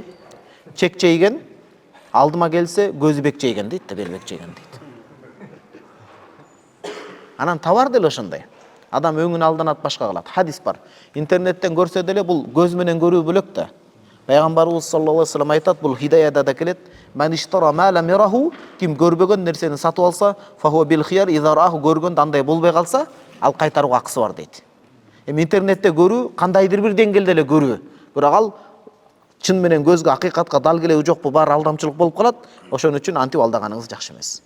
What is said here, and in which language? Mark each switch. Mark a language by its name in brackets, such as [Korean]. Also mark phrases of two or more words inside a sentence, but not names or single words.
[Kyrgyz] Чекчейген, алдыма келсе көзү бекчейген дейт да, бербекчейген дейт. Анан товар деле ошондой. Адам өңүн алданат, башка кылат. Хадис бар. Интернеттен көрсө деле бул көз менен көрүү бөлөк да. Пайгамбарыбыз [Arabic] صلى الله عليه وسلم [Kyrgyz] айтат, бул хидаяда да келет. [Arabic] من اشترى ما لم يره, [Kyrgyz] ким көрбөгөн нерсени сатып алса, [Arabic] فهو بالخيار إذا رآه, [Kyrgyz] көргөндө андай болбой калса, ал кайтарууга акысы бар дейт. Интернетте көрүү кандайдыр бир деңгээлде эле көрүү. Бирок ал чын менен көзгө, акыйкатка дал келеби жокпу, баары алдамчылык болуп калат. Ошон үчүн антип алдаганыңыз жакшы эмес.